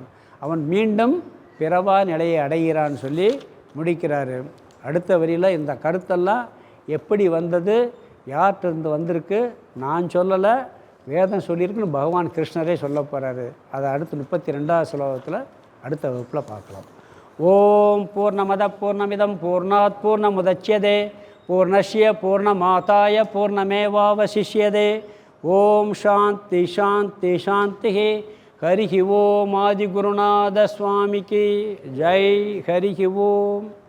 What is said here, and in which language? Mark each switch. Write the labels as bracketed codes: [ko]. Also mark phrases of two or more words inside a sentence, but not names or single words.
[ta] அவன் மீண்டும் பிறவா நிலையை அடைகிறான்னு சொல்லி முடிக்கிறாரு. அடுத்த வரியில் இந்த கருத்தெல்லாம் எப்படி வந்தது, யார்கிட்டருந்து வந்திருக்கு, நான் சொல்லலை, வேதம் சொல்லியிருக்குன்னு பகவான் கிருஷ்ணரே சொல்ல போகிறாரு. அதை அடுத்து 32வது ஸ்லோகத்தில் அடுத்த வகுப்பில் பார்க்கலாம். [sa] ॐ पूर्णमदः पूर्णमिदं पूर्णात् पूर्णमुदच्यते पूर्णस्य पूर्णमादाय पूर्णमेवावशिष्यते. ॐ शान्तिः शान्तिः शान्तिः. हरिः ॐ. [ta] ஆதிகுருநாத சுவாமிக்கு ஜெய். [sa] हरिः ॐ.